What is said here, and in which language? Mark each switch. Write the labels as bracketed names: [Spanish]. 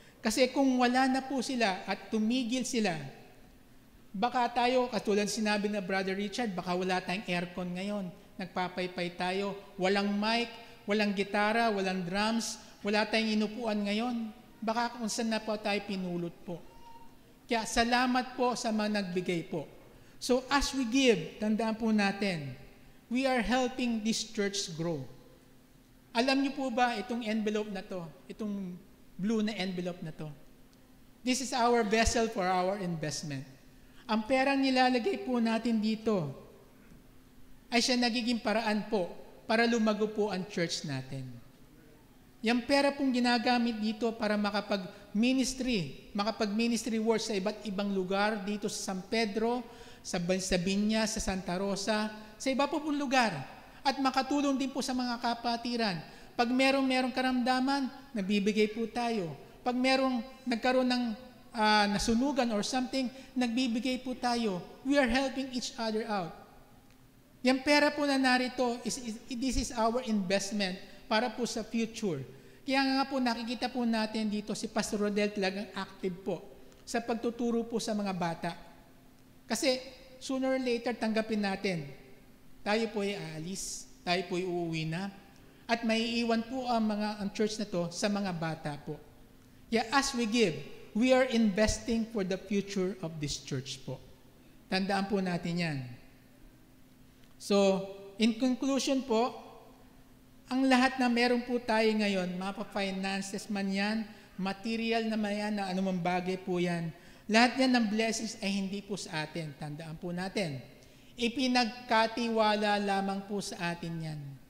[Filipino] Kasi kung wala na po sila at tumigil sila, baka tayo, katulad sinabi na Brother Richard, baka wala tayong aircon ngayon. Nagpapaypay tayo, walang mic, walang gitara, walang drums, wala tayong inupuan ngayon. Baka kung saan na po tayo pinulot po. Kaya salamat po sa mga nagbigay po. [English] So as we give, [Filipino] tandaan po natin, [English] we are helping this church grow. [Filipino] Alam niyo po ba itong envelope na to, itong blue na envelope na to? [English] This is our vessel for our investment. [Filipino] Ang perang nilalagay po natin dito ay siya nagiging paraan po para lumago po ang church natin. Yung pera pong ginagamit dito para makapag-ministry work sa iba't ibang lugar dito sa San Pedro, sa Biñas, sa Santa Rosa, sa iba po pong lugar. At makatulong din po sa mga kapatiran. Pag merong karamdaman, nabibigay po tayo. Pag nagkaroon ng nasunugan or something, nagbibigay po tayo. [English] We are helping each other out. [Filipino] Yung pera po na narito, [English] this is our investment [Filipino] para po sa future. Kaya nga po nakikita po natin dito si Pastor Rodel talagang active po sa pagtuturo po sa mga bata. Kasi sooner or later tanggapin natin, tayo po ay aalis, tayo po ay uuwi na, at maiiwan po ang church na to sa mga bata po. Kaya [English] as we give, we are investing for the future of this church po. [Filipino] Tandaan po natin yan. So, in conclusion po, ang lahat na meron po tayo ngayon, mapa-finances man yan, material na yan, na anumang bagay po yan, lahat yan ng blessings ay hindi po sa atin. Tandaan po natin. Ipinagkatiwala lamang po sa atin yan.